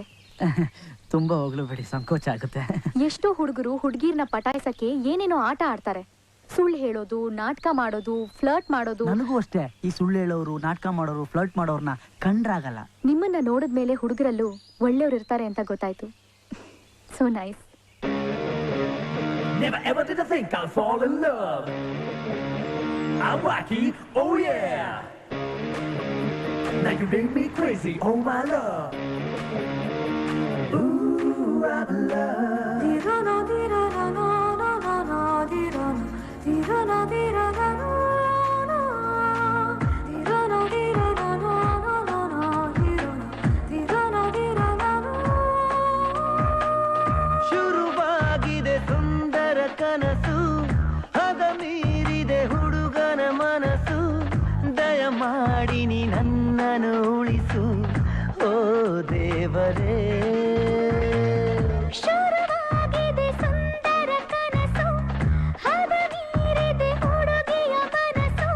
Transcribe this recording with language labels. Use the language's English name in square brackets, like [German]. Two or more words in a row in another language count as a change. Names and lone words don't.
[Kannada] ತುಂಬಾ ಹೋಗ್ಲು ಬಿಡಿ, ಸಂಕೋಚ ಆಗುತ್ತೆ. ಎಷ್ಟೋ ಹುಡುಗರು ಹುಡುಗಿರ್ನ ಪಟಾಯಿಸಕ್ಕೆ ಏನೇನೋ ಆಟ ಆಡ್ತಾರೆ. ಸುಳ್ಳು ಹೇಳೋದು, ನಾಟಕ ಮಾಡೋದು, ಫ್ಲರ್ಟ್ ಮಾಡೋದು. ನನಗೂ ಅಷ್ಟೇ. ಈ ಸುಳ್ಳು ಹೇಳೋರು, ನಾಟಕ ಮಾಡೋರು, ಫ್ಲರ್ಟ್ ಮಾಡೋರ್ನ ಕಂಡ್ರಾಗಲ್ಲ. ನಿಮ್ಮನ್ನ ನೋಡಿದ್ಮೇಲೆ ಹುಡುಗರಲ್ಲೂ ಒಳ್ಳೆಯವ್ರು ಇರ್ತಾರೆ ಅಂತ ಗೊತ್ತಾಯ್ತು. [English] so nice. Never ever did I think I'd fall in love. I'm wacky, oh yeah. Now you make me crazy, oh my love. Ooh, I'm in love. Dirana, dirana, no, no, no, no, dirana, dirana, dirana, no, no, dirana, dirana, no, no, no, no, dirana, dirana, dirana, no. [Kannada] ಶುರುವಾಗಿದೆ ಸುಂದರ ಕನಸು, ಹದ ಮೀರಿದೆ ಹುಡುಗನ ಮನಸ್ಸು. ದಯಮಾಡಿ ನೀ ನನ್ನನ್ನು ಉಳಿಸು, ಓ ದೇವರೇ. ಶುರುವಾಗಿದೆ ಸುಂದರ ಕನಸು, ಹದ ಮೀರಿದೆ ಹುಡುಗಿಯ ಮನಸ್ಸು.